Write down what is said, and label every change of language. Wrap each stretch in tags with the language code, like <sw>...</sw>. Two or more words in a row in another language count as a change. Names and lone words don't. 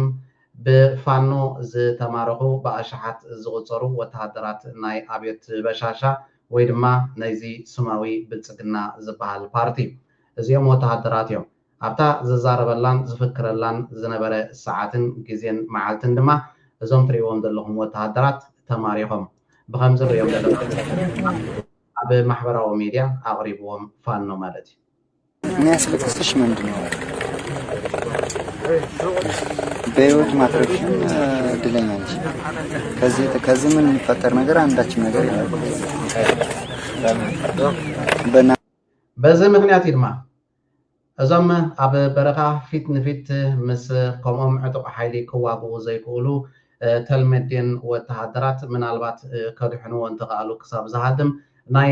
<ti>ብፋኖ ዝተማረኹ ብኣሽሓት ዝቁፀሩ ወተሃደራት ናይ ኣብየት በሻሻ ወይ ድማ ናይዚ ስማዊ ብልፅግና ዝበሃል ፓርቲ እዚኦም ወተሃደራት እዮም። ኣብታ ዝዛረበላን ዝፍክረላን ዝነበረ ሰዓትን ግዜን መዓልትን ድማ እዞም ትሪእዎም ዘለኹም ወተሃደራት ተማሪኾም ብከምዚ ንሪኦም ዘለና ኣብ ማሕበራዊ ሚድያ ኣቕሪብዎም ፋኖ ማለት እዩ።</ti> <am>የሚያስለቅስሽ ምንድን ነው? በህይወት ማትረፍሽን እድለኛ ነሽ። ከዚህ ምን የሚፈጠር ነገር አንዳችም ነገር የለም።</am> <ti>በዚ ምክንያት ድማ እዞም ኣብ በረኻ ፊት ንፊት ምስ ከምኦም ዕጡቕ ሓይሊ ክዋግኡ ዘይክእሉ ተልመዴን ወተሃደራት ምናልባት ከድሕንዎ እንትኽኣሉ ክሳብ ዝሃድም ናይ</ti>